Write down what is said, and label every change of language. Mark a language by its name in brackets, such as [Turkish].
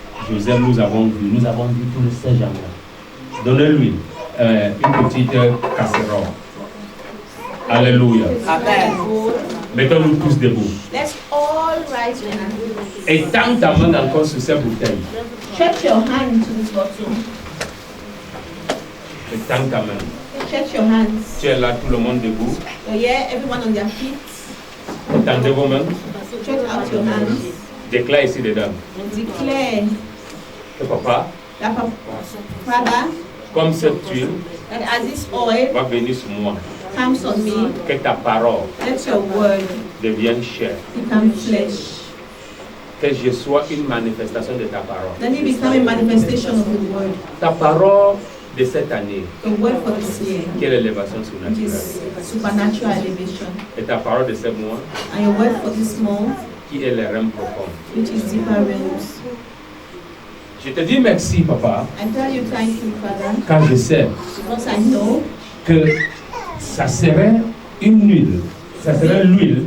[French] Joseph, nous avons vu tous ces gens-là. Donnez-lui une petite casserole. Alléluia. Amen. Mettons-nous tous debout. [English] Let's all rise now. [French] Et tends ta main encore sur cette bouteille. [English] Stretch your hand to this bottle. [French] Et tends ta main. [English] Stretch your hands. [French] Tu es là, tout le monde debout. [English] So yeah, everyone on their feet. [French] Étendez vos mains. [English] Stretch out your hands. [French] Déclare ici dedans. [English] Declare [French] Que papa, [English] that Father, [French] comme cette huile [English] that as this oil [French] va venir sur moi, [English] comes on me, [French] que ta parole [English] let your word [French] devienne chair. [English] become flesh. [French] Que je sois une manifestation de ta parole. [English] Then it become a manifestation of the word. [French] Ta parole de cette année, [English] The word for this year, [French] qui est l'élévation [English] which [French] surnaturelle. [English] is supernatural elevation. [French] Et ta parole de ce mois, [English] And your word for this month, [French] qui est les realms profonds. [English] which is deeper realms. [French] Je te dis merci, papa, [English] I tell you thank you, Father, [French] quand je sais [English] because I know [French] que ça serait une huile. Ça serait l'huile.